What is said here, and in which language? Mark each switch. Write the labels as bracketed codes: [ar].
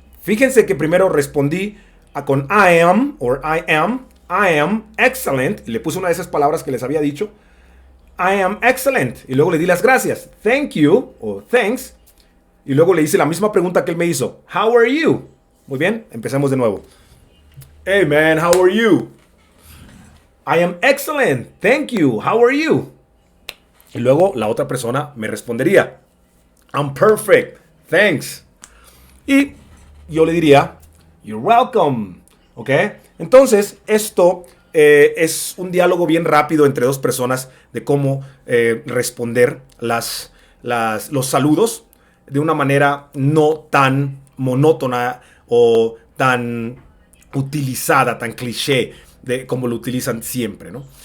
[es] Fíjense que primero respondí con [en] I am, or I am excellent. [es] Y le puse una de esas palabras que les había dicho. [en] I am excellent. [es] Y luego le di las gracias. [en] Thank you, [es] o thanks. Y luego le hice la misma pregunta que él me hizo. [en] How are you? [es] Muy bien, empecemos de nuevo. [en] Hey man, how are you? I am excellent, thank you, how are you? [es] Y luego la otra persona me respondería, [en] I'm perfect, thanks. [es] Y yo le diría, [en] you're welcome. [es] ¿Ok? Entonces, esto es un diálogo bien rápido entre dos personas de cómo responder los saludos de una manera no tan monótona o tan utilizada, tan cliché, como lo utilizan siempre, ¿no?